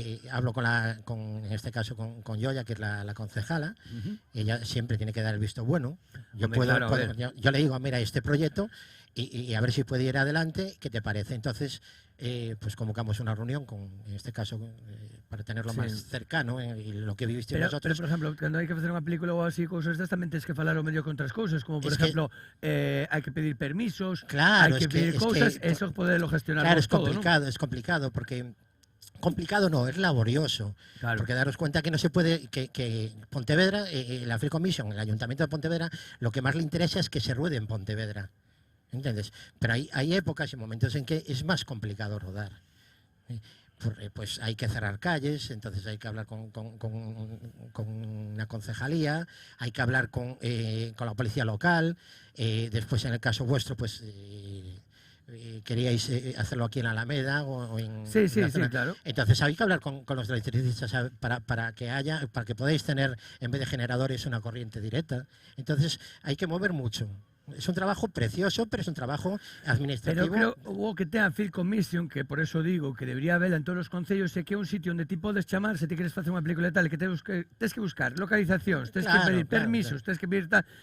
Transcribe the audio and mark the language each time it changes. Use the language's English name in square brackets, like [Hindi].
[Spanish] Hablo en este caso con Yoya, que es la concejala. Ella siempre tiene que dar el visto bueno. Yo le digo, mira, este proyecto y a ver si puede ir adelante, ¿qué te parece? Entonces, pues convocamos una reunión, en este caso, para tenerlo más cercano y lo que vivisteis vosotros. Pero, por ejemplo, cuando hay que hacer [Galician] unha película ou así, cousas estas, tamén tens que falar o medio con outras cousas, como, por ejemplo, hai que pedir permisos, hai que pedir cousas, eso poderlo gestionar todo, [Spanish] Claro, es complicado, porque... Complicado no, es laborioso, porque daros cuenta que no se puede, que Pontevedra, la Film Commission, el Ayuntamiento de Pontevedra, lo que más le interesa es que se ruede en Pontevedra, ¿entiendes? Pero hay épocas y momentos en que es más complicado rodar. Pues hay que cerrar calles, entonces hay que hablar con una concejalía, hay que hablar con la policía local, después en el caso vuestro, pues... queríais hacerlo aquí en Alameda o en sí, claro. Entonces hay que hablar con los electricistas para que podáis tener, en vez de generadores, una corriente directa. Entonces hay que mover mucho. Es un trabajo precioso, pero es un trabajo administrativo. [Galician] Pero creo o que ten a Film Commission, que por eso digo que debería haber en todos os concellos, é que é un sitio onde ti podes chamar se ti queres facer unha película e tal, e que tes que buscar localizacións, tes que pedir permisos, tes que pedir tal.